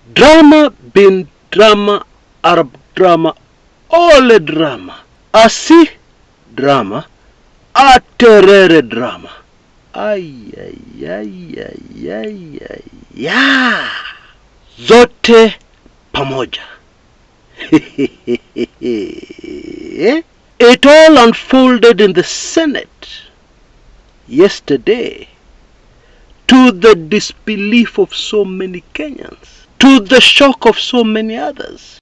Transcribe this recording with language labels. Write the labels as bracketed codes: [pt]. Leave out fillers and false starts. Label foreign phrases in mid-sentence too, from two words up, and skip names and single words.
[sw] Drama bin drama, Arab drama, ole drama. Asi drama, aterere drama. Ay. Zote pamoja. [en] It all unfolded in the Senate yesterday, to the disbelief of so many Kenyans, to the shock of so many others.